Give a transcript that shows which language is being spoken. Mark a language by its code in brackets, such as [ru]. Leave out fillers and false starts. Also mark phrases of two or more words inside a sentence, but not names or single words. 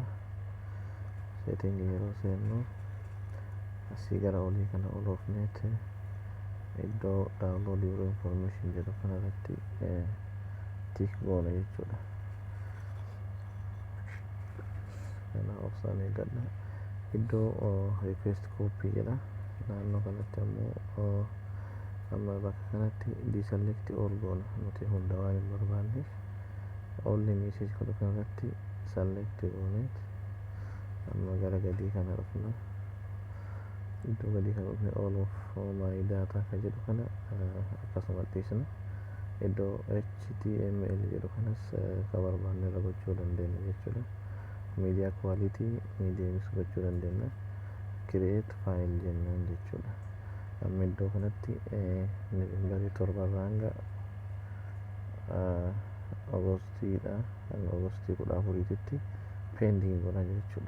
[om] Seetingii yeroo seennu asii gara olii kana oloofneet iddoo [en] download your information [om] jedhu kanarratti tiik goona jechuudha. Kana obsaan eeggadha. Iddoo [en] request copy [om] jedha naannoo kanatti ammoo amma bakka kanatti [en] deselect all [om] goona nuti hunda waan hin barbaanneef [en] only message [om] godhu kanarratti select gooneet amma gara gadii kana dhufna. Iddoo gadii kana dhufne [en] all of my data [om] kan jedhu kana akkasuma dhiisna. Iddoo HTML jedhu kanas kan barbaanne irra gochuu dandeenya jechuudha. [en] Media quality mediums [om] gochuu dandeenya. [en] Create file [om] jennaan jechuudha. Amma iddoo kanatti Novembarii 7 hanga Agostiidha hanga Agostii 14tti pending godha jechuudha.